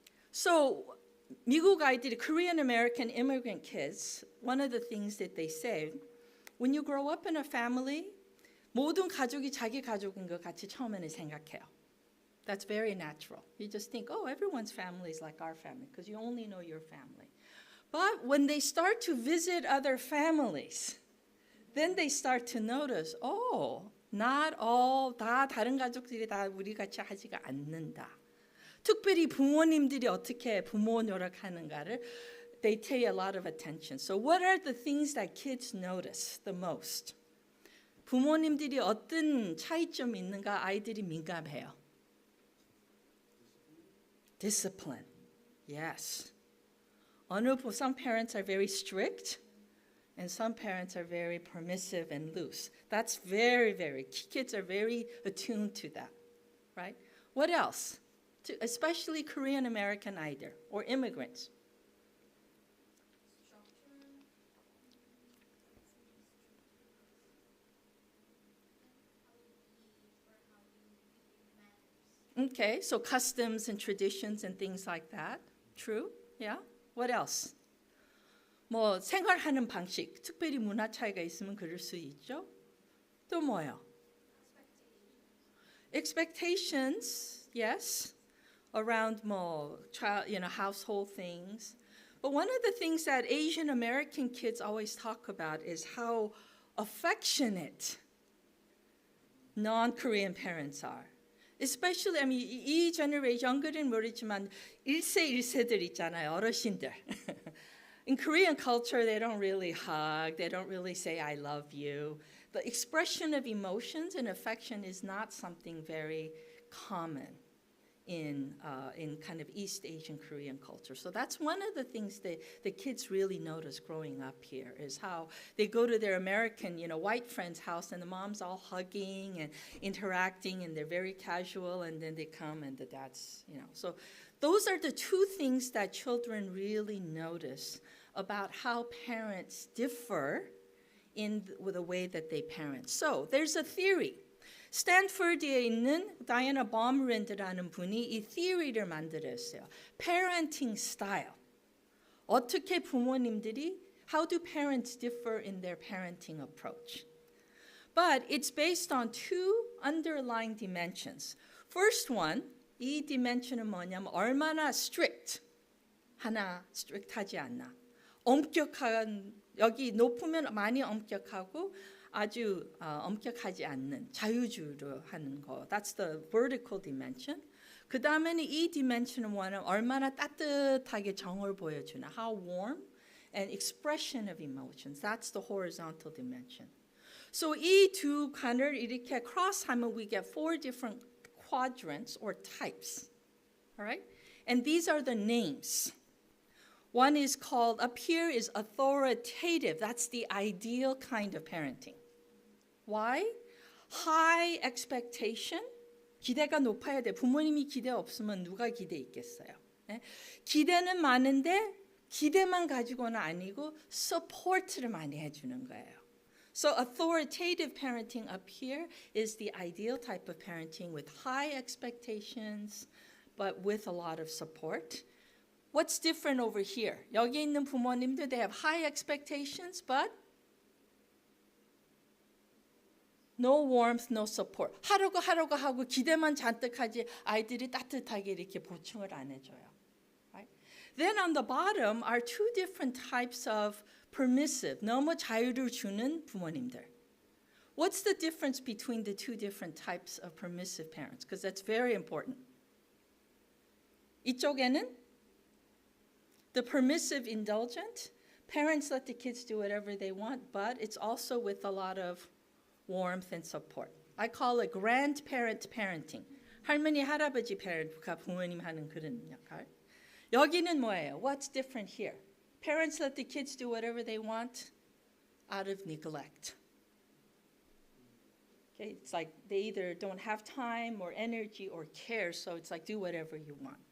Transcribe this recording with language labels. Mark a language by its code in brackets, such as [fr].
[en] So [ko] 미국 아이들이 [en] Korean American immigrant kids, one of the things that they say, when you grow up in a family, [ko] 모든 가족이 자기 가족인 것 같이 처음에는 생각해요. [en] That's very natural. You just think, oh, everyone's family is like our family because you only know your family. But when they start to visit other families, then they start to notice, oh, not all, [ko] 다 다른 가족들이 다 우리 같이 하지가 않는다. 특별히 부모님들이 어떻게 부모 노력하는가를 [en] they pay a lot of attention. So what are the things that kids notice the most? [ko] 부모님들이 어떤 차이점이 있는가 아이들이 민감해요. [en] Discipline. Yes. Some parents are very strict and some parents are very permissive and loose. That's kids are very attuned to that, right? What else? Especially Korean American either or immigrants. Okay, so customs and traditions and things like that. True? Yeah? What else? [ko] 뭐 생활하는 방식, 특별히 문화 차이가 있으면 그럴 수 있죠. 또 뭐요? [en] Expectations, yes, around more child, household things. But one of the things that Asian American kids always talk about is how affectionate non-Korean parents are. Especially, [ko] 이 generation, younger 모르지만 1세들 있잖아요, 어르신들. [en] In Korean culture, they don't really hug, they don't really say, I love you. The expression of emotions and affection is not something very common in kind of East Asian Korean culture. So that's one of the things that the kids really notice growing up here is how they go to their American, white friend's house and the mom's all hugging and interacting and they're very casual and then they come and the dad's, So those are the two things that children really notice about how parents differ in the way that they parent. So there's a theory. [ko] 스탠퍼드에 있는 다이애나 범랜드라는 분이 이 theory를 만들었어요. [en] Parenting style. [ko] 어떻게 부모님들이 [en] how do parents differ in their parenting approach? But it's based on two underlying dimensions. First one, [ko] 이 dimension은 뭐냐면 얼마나 strict. 하나 strict하지 않나. 엄격한 여기 높으면 많이 엄격하고 아주 엄격하지 않는 자유주의로 하는 거. [en] That's the vertical dimension. [ko] 그 다음에는 이 dimension은 뭐냐면 얼마나 따뜻하게 정을 보여주나. [en] How warm and expression of emotions. That's the horizontal dimension. So [ko] 이 두 칸을 이렇게 cross하면 [en] we get 4 different quadrants or types. All right? And these are the names. One is called, up here is authoritative. That's the ideal kind of parenting. Why? High expectation. [ko] 기대가 높아야 돼. 부모님이 기대 없으면 누가 기대 있겠어요? 네? 기대는 많은데 기대만 가지고는 아니고 support를 많이 해주는 거예요. [en] So authoritative parenting up here is the ideal type of parenting with high expectations, but with a lot of support. What's different over here? [ko] 여기 있는 부모님들, [en] they have high expectations, but no warmth, no support. [ko] 하려고 하고 기대만 잔뜩 하지 아이들이 따뜻하게 이렇게 보충을 안 해줘요. [en] Right? Then on the bottom are two different types of permissive, [ko] 너무 자유를 주는 부모님들. [en] What's the difference between the two different types of permissive parents? Because that's very important. [ko] 이쪽에는 [en] the permissive indulgent, parents let the kids do whatever they want, but it's also with a lot of warmth and support. I call it grandparent parenting. [ko] 할머니, 할아버지 parent가 부모님 하는 그런 역할. 여기는 뭐예요? [en] What's different here? Parents let the kids do whatever they want out of neglect. Okay, it's like they either don't have time or energy or care, so it's like do whatever you want.